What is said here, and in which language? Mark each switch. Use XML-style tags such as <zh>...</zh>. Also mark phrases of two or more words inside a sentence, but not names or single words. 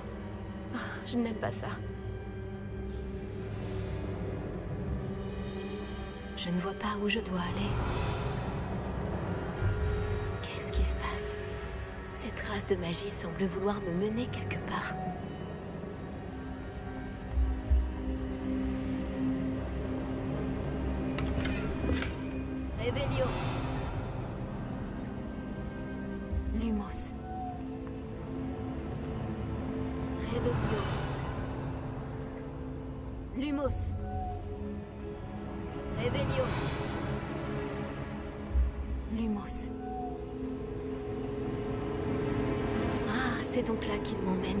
<fr>Ah, je n'aime pas ça. Je ne vois pas où je dois aller. Qu'est-ce qui se passe? Cette trace de magie semble vouloir me mener quelque part. Revelio. Lumos. Revelio. Lumos. Revelio. Lumos. Ah, c'est donc là qu'il m'emmène.</fr>